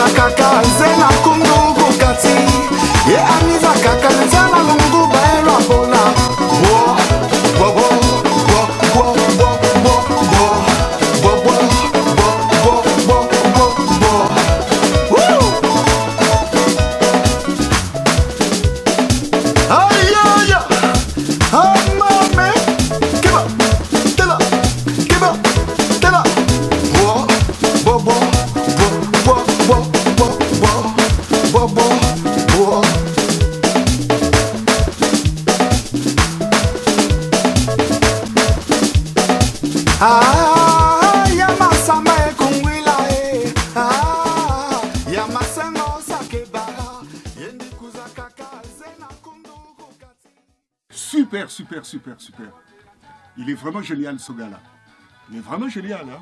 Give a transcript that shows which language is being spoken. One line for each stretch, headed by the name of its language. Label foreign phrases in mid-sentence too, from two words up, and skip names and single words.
Kongo: kaka zena kundu kukati ye aniza kaka zena lungu baelo bola wo wo wo wo wo wo wo wo wo wo wo wo wo woo ay ay ay mame kiba tela kiba tela wo wo wo wo wo wo wo wo wo ah ya masamba ekongwila ah ya masengo sakebara yendi kuzaka kazena kundu kukati.
French: Super, super, super, super. Il est vraiment génial ce gars-là. Il est vraiment génial, hein.